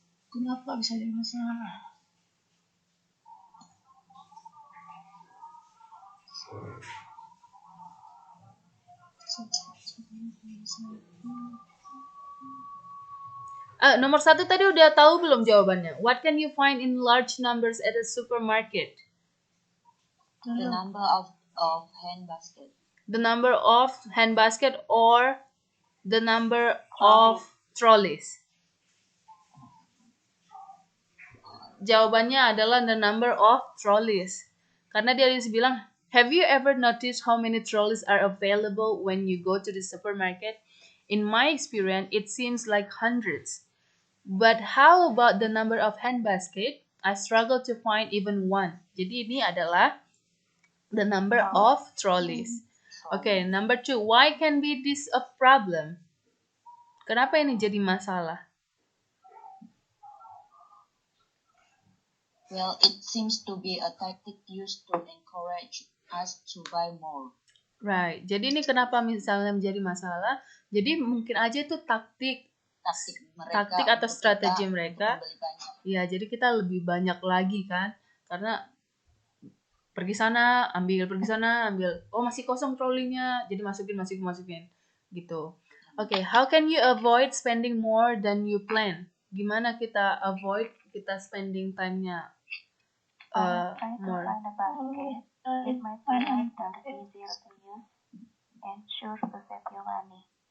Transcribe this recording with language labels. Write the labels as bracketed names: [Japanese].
[Indonesian] Kenapa bisa jadi masalah? Nomor 1 tadi udah tahu belum jawabannya? [English] What can you find in large numbers at a supermarket? The number of hand basket. The number of handbasket or the number of trolleys? [Indonesian] Jawabannya adalah [English] the number of trolleys. [Indonesian] Karena dia bilang, [English] have you ever noticed how many trolleys are available when you go to the supermarket? In my experience, it seems like hundreds. But how about the number of handbasket? I struggle to find even one. [Indonesian] Jadi ini adalah [English] the number of trolleys. Okay, number 2. Why can be this a problem? [Indonesian] Kenapa ini jadi masalah? [English] Well, it seems to be a tactic used to encourage us to buy more. Right. [Indonesian] Jadi ini kenapa misalnya menjadi masalah? Jadi mungkin aja itu taktik atau strategi mereka. Ya, jadi kita lebih banyak lagi kan. Karena pergi sana, ambil. Oh, masih kosong trolinya. Jadi masukin gitu. [English] Okay, how can you avoid spending more than you plan? [Indonesian] Gimana kita avoid kita spending time-nya more? [English] Find a basket. It might be lighter, easier to use, and sure to save your money.